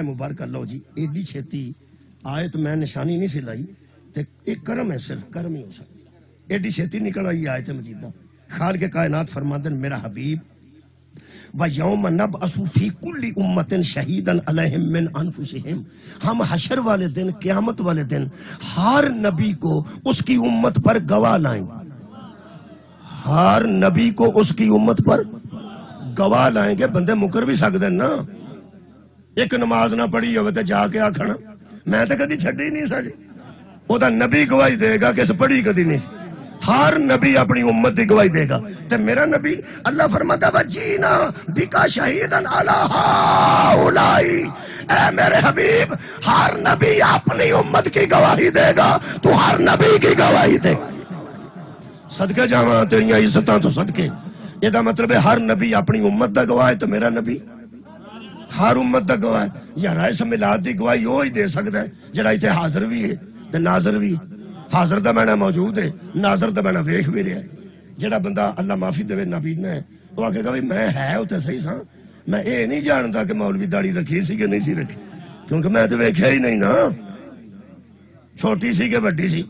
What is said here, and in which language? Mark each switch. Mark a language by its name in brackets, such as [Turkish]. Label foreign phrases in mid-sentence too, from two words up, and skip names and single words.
[Punjabi] مبارکہ لو جی ایڈی چھیتی آیت میں نشانی نہیں سی لائی تے ایک کرم ہے، صرف کرم ہی ہو سکتا، ایڈی چھیتی نکل آئی آیت مجیدہ، خالق کائنات فرماندن میرا حبیب [Arabic] وَيَوْمَ نَبْعَثُ فِي كُلِّ أُمَّةٍ شَهِيدًا عَلَيْهِمْ مِنْ أَنفُسِهِمْ، [Urdu] ہم حشر والے دن قیامت والے دن ہر نبی کو اس کی امت پر گواہ لائیں، ہر نبی کو اس کی امت پر گواہ لائیں گے بندے مکر بھی سکتے ہیں نا. [Punjabi] ایک نماز نہ پڑھی ہوئے تو جا کے آکھنا میں تو کدی چھڈی نہیں سا جی. وہ دا نبی گواہی دے گا کہ اس پڑھی کدی نہیں. [Urdu] ہر نبی اپنی امت کی گواہی دے گا. [Punjabi] تے میرا نبی اللہ فرماتا [Arabic] وجینا بکا شہیدن علی ہؤلائی. [Urdu] اے میرے حبیب ہر نبی اپنی امت کی گواہی دے گا. [Punjabi] تو ہر نبی کی گواہی دے. صدقے جاواں تیریاں عزتاں تو صدقے. یہ دا مطلب ہے ہر نبی اپنی امت دا گواہ ہے تو میرا نبی ہر امت دا گواہ ہے. یار اس میلاد دی گواہی وہی دے سکتا ہے جڑا ایتھے حاضر بھی ہے تے ناظر بھی. حاضر دا معنی موجود ہے, ناظر دا معنی ویکھ بھی رہا ہے. جڑا بندہ اللہ معافی دے نابینا ہے وہ آکھے گا میں ہے تے صحیح سا, میں اے نہیں جانتا کہ مولوی داڑھی رکھی سی کہ نہیں سی رکھی, کیونکہ میں تو ویکھیا ہی نہیں نا, چھوٹی سی کہ بڑی سی.